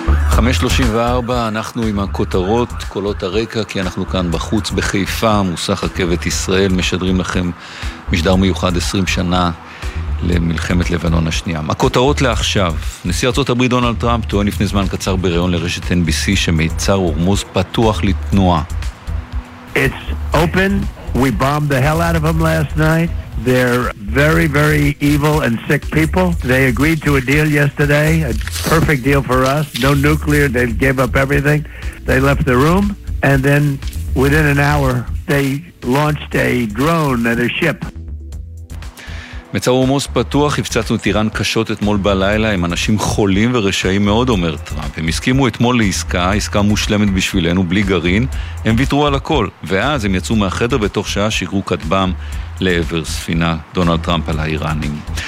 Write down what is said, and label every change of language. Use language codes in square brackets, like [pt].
[he] 5:34, אנחנו עם הכותרות, קולות הרקע, כי אנחנו כאן בחוץ בחיפה, מוסך רכבת ישראל, משדרים לכם משדר מיוחד 20 שנה למלחמת לבנון השנייה. הכותרות לעכשיו, נשיא ארצות הברית דונלד טראמפ טוען לפני זמן קצר בריאון לרשת NBC שמיצר הורמוז פתוח לתנועה. [en] It's open, we bombed the hell out of them last night. They're very, very evil and sick people. They agreed to a deal yesterday, a perfect deal for us. No nuclear, they gave up everything. They left the room, and then within an hour, they launched a drone and a ship. [he] מצב הורמוז פתוח, הפצצנו את איראן קשות אתמול בלילה עם אנשים חולים ורשעים מאוד, אומר טראמפ. הם הסכימו אתמול לעסקה, עסקה מושלמת בשבילנו, בלי גרעין. הם ויתרו על הכל, ואז הם יצאו מהחדר בתוך שעה, שירו כתבם לעבר ספינה, דונלד טראמפ על האיראנים.